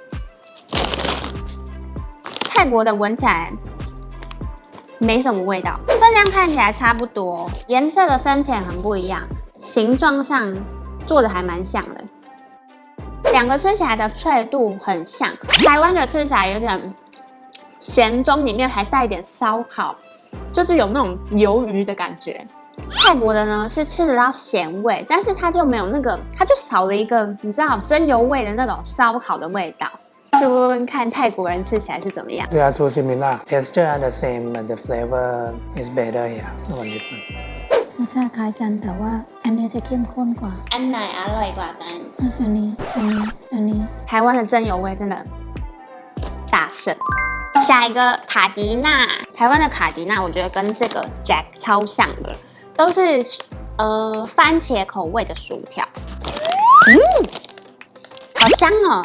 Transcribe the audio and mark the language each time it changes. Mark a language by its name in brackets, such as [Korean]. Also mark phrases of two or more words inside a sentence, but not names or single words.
[Chinese] 泰国的闻起来没什么味道，分量看起来差不多，颜色的深浅很不一样，形状上做的还蛮像的。2个吃起来的脆度很像，台湾的吃起来有点咸中，里面还带一点烧烤，就是有那种鱿鱼的感觉。泰国的呢是吃得到咸味，但是它就没有那个，它就少了一个你知道真油味的那种烧烤的味道。去问问看泰国人吃起来是怎么样。 [English] They are too similar. Texture are the same, but the flavor is better here on this one. [Thai] รสชาติคล้ายกันแต่ว่าอันนี้จะเข้มข้นกว่า อันไหนอร่อยกว่ากัน อันนี้ [Chinese] 台湾的真油味真的大胜。下一个卡迪娜，台湾的卡迪娜我觉得跟这个 Jack 超像的，都是番茄口味的薯条。好香哦！